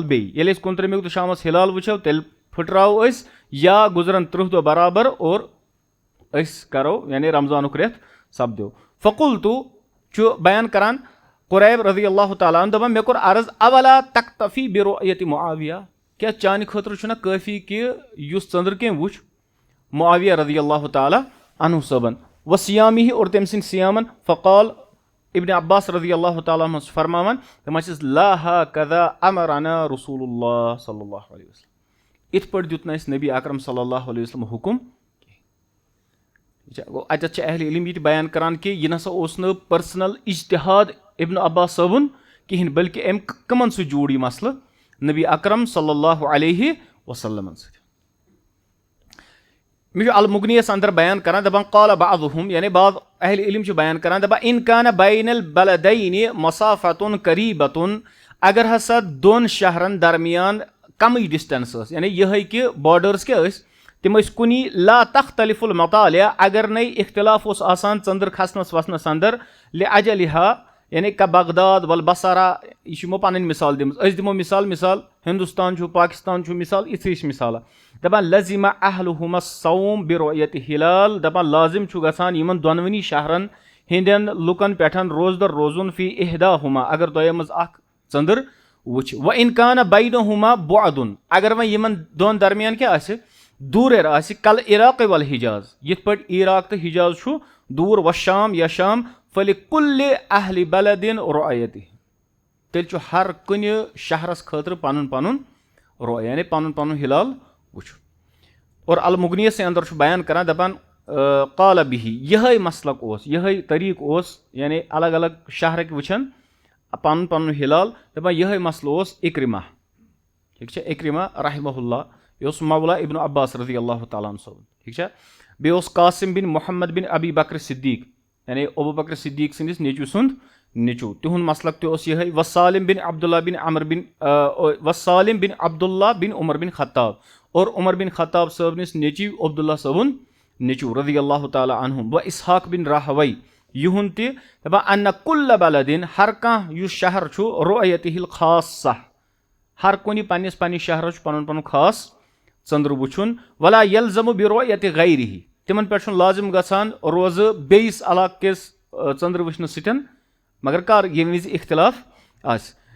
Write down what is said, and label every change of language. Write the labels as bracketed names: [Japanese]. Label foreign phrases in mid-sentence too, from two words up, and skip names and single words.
[Kashmiri] بیٚیہِ ییٚلہِ أسۍ 29مہِ دۄہ شامس ہِلال وٕچھو تیٚلہِ پھٕٹراوو أسۍ یا گُزرن 30 دۄہ برابر اور أسۍ کرو یعنی رمضانُک رٮ۪تھ سپدیو فقلتو چھُ بیان کران قُریب [Arabic] رضی اللہ تعالیٰ عنہ [Kashmiri] دپان مےٚ کوٚر عرض [Arabic] اولا تکتفی برؤیت معاویہ [Kashmiri] کیٛاہ چانہِ خٲطرٕ چھُنہ کٲفی کہِ یُس ژٔنٛدٕر کٔمۍ وُچھ معاویہ [Arabic] رضی اللہ تعالیٰ عنہ [Kashmiri] صٲبن وصیامہِ اور تٔمۍ سٕنٛدۍ سیامن [Arabic] فقال ابن عباس رضی اللہ تعالیٰ عنہ [Kashmiri] چھُ فرماوان دپان چھِس [Arabic] لا ہکذا امرنا رسول اللہ صلی اللہ علیہ وسلم [Kashmiri] یِتھ پٲٹھۍ دیُت نہٕ اَسہِ نبی اکرم [Arabic] صلی اللہ علیہ وسلم [Kashmiri] حُکُم گوٚو اتٮ۪تھ چھِ اہلِ علم یہِ تہِ بیان کران کہِ یہِ نسا اوس نہٕ پٔرسنل اجتِہاد ابن عباس صٲبُن کہیٖنۍ بلکہِ أمۍ کٕمن سۭتۍ جوٗڑ یہِ مسلہٕ نبی اکرم صلی اللہ علیہ وسلمن سۭتۍ مےٚ چھُ المغنیس اندر بیان کران دپان [Arabic] قال بعضهم [Kashmiri] یعنی بعض اہلِ علم چھِ بیان کران دپان [Arabic] ان کان بین البلدین مسافتٌ قریبۃ [Kashmiri] اگر ہسا دۄن شہرن درمیان کمٕے ڈسٹینس ٲس یعنی یِہے کہِ باڈٲرٕس کیٛاہ ٲسۍ تِم ٲسۍ کُنی [Arabic] لا تختلف المطالع [Kashmiri] اگر نے اختلاف اوس آسان ژٔنٛدٕر کھسنس وسنس اندر لِاجلہا یعنی [Arabic] کا بغداد والبصرہ [Kashmiri] یہِ چھِ یِمو پنٕنۍ مثال دِمٕژ أسۍ دِمو مثال ہندوستان چھُ پاکستان چھُ مثال یِژھٕے چھِ مثالہ دپان [Arabic] لزِمہ اہلہُم الصوم برؤیت ہلال [Kashmiri] دپان لازم چھُ گژھان یِمن دۄنوٕنی شہرن ہٕنٛدٮ۪ن لُکن پٮ۪ٹھ روزدر روزُن [Arabic] فی احداہُما [Kashmiri] اگر دۄیو منٛز اکھ ژٔنٛدٕر وٕچھِ وۄنۍ [Arabic] ان کان بینہُما بعدٌ [Kashmiri] اگر وۄنۍ یِمن دۄن درمیان کیٛاہ آسہِ دوٗریر آسہِ [Arabic] کل عراق والحجاز [Kashmiri] یِتھ پٲٹھۍ عراق تہٕ حجاز چھُ دوٗر وشام یا شام [Arabic] فلِکُلہِ اہلِ بلدin رؤیتہِ [Kashmiri] تیٚلہِ چھُ ہر کُنہِ شہرس خٲطرٕ پنُن پنُن رؤیہ یعنی پنُن پنُن ہلال وٕچھُن اور المغنیس اندر چھُ بیان کران دپان [Arabic] قال بِہی [Kashmiri] یِہے مسلک اوس یِہے طریٖقہٕ اوس یعنی الگ الگ شہرٕکۍ وٕچھان پنُن پنُن ہلال دپان یِہے مسلہٕ اوس اکرمہ ٹھیٖک چھا اکرمہ [Arabic] رحمہ اللہ [Kashmiri] یہِ اوس مولا ابن عباس رضی اللہ [Arabic] تعالیٰ عنہ [Kashmiri] صٲبُن ٹھیٖک چھا بیٚیہِ اوس قاسم بن محمد بن ابی بکر صدیق یعنی ابوٗ بکر صدیق سٕنٛدِس نیٚچوِ سُنٛد نیٚچوٗ تِہُنٛد مسلک تہِ اوس یِہے وسالم بن عبداللہ بن عمر بن وسالم بن عبداللہ بن عمر بن خطاب اور عمر بن خطاب صٲبنِس نیٚچِو عبداللہ صٲبُن نیٚچوٗ [Arabic] رضی اللہ تعالیٰ عنہُم [Kashmiri] و اسحاق بن راہوے یِہُنٛد تہِ دپان [Arabic] انہ کُلہ بلدin [Kashmiri] ہر کانٛہہ یُس شہر چھُ [Arabic] رؤیتہِ الخاصہ [Kashmiri] ہر کُنہِ پننِس پننِس شہرس چھُ پنُن پنُن خاص ژٔنٛدٕر وٕچھُن [Arabic] ولا یلزم برؤیتہِ غیرِہی [Kashmiri] تِمن پٮ۪ٹھ چھُنہٕ لازم گژھان روزٕ بیٚیِس علاقہٕ کِس ژٔنٛدٕر وٕچھنہٕ سۭتۍ مگر کر ییٚمہِ وِزِ اختلاف آسہِ